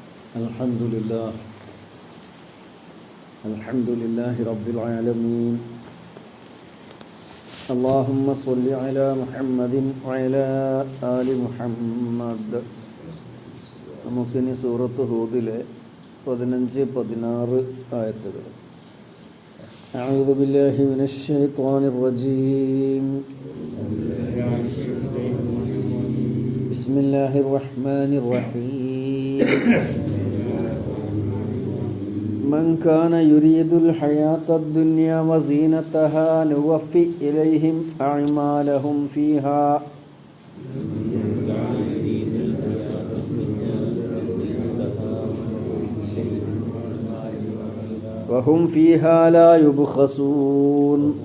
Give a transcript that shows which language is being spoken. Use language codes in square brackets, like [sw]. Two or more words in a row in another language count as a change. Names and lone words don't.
[ar] الحمد لله رب العالمين. اللهم صل على محمد وعلى آل محمد. [ml] നമുക്കിനി സൂറത്ത് ഹൂദിലെ 15-16 ആയത്തുകൾ. [ar] أعوذ بالله من الشيطان الرجيم. بسم الله الرحمن الرحيم. من كان يريد الحياة الدنيا وزينتها نوفي إليهم أعمالهم فيها وهم فيها لا يبخسون.